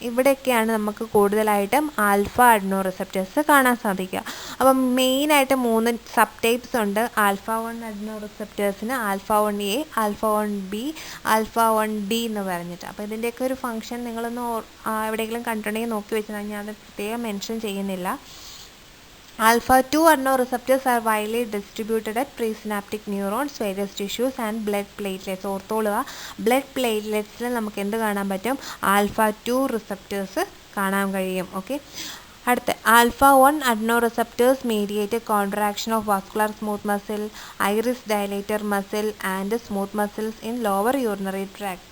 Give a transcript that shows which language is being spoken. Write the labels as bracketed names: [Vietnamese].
[Malayalam] ഇവിടെയൊക്കെയാണ് നമുക്ക് കൂടുതലായിട്ടും alpha അഡ്നോ receptors കാണാൻ സാധിക്കുക. അപ്പം മെയിനായിട്ട് 3 സബ് ടൈപ്സ് ഉണ്ട് alpha 1 അഡ്നോ റിസെപ്റ്റേഴ്സിന്: alpha 1A, alpha 1B, alpha 1D എന്ന് പറഞ്ഞിട്ട്. അപ്പോൾ ഇതിൻ്റെയൊക്കെ ഒരു ഫംഗ്ഷൻ നിങ്ങളൊന്ന് എവിടെയെങ്കിലും കണ്ടിട്ടുണ്ടെങ്കിൽ നോക്കി വെച്ചാൽ ഞാൻ അത് പ്രത്യേകം മെൻഷൻ ചെയ്യുന്നില്ല. [English] Alpha 2 adrenoceptors are widely distributed at presynaptic neurons, various tissues and blood platelets. [Malayalam] ഓർത്തോളുക, blood പ്ലേറ്റ്ലെറ്റ്സിൽ നമുക്ക് എന്ത് കാണാൻ പറ്റും? ആൽഫ 2 റിസെപ്റ്റേഴ്സ് കാണാൻ കഴിയും. ഓക്കെ, അടുത്ത [English] Alpha 1 adrenoceptors mediate contraction of vascular smooth muscle, iris dilator muscle and smooth muscles in lower urinary tract.